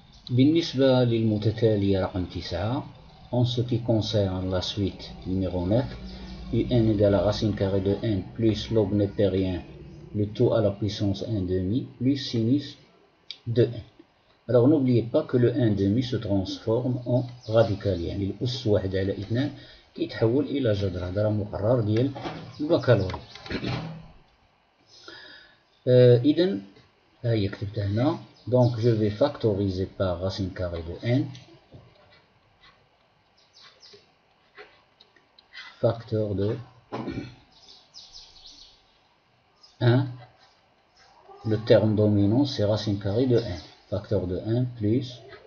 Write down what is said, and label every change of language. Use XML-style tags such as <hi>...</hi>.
<ar>بالنسبة للمتتالية رقم 9,</ar> <fr>en ce qui concerne la suite numéro 9, un égale à racine carrée de n plus log népérien, le tout à la puissance 1 demi, plus sinus de n. Alors n'oubliez pas que le 1 demi se transforme en radical,</fr> <ar>يعني الأس 1 على 2 كيتحول إلى جذر. هذا راه مقرر ديال البكالوريا. إذا ها هي كتبتها هنا.</ar> <fr>Donc je vais factoriser par racine carrée de n, facteur de 1, le terme dominant c'est racine carrée de n, facteur de 1 plus</fr>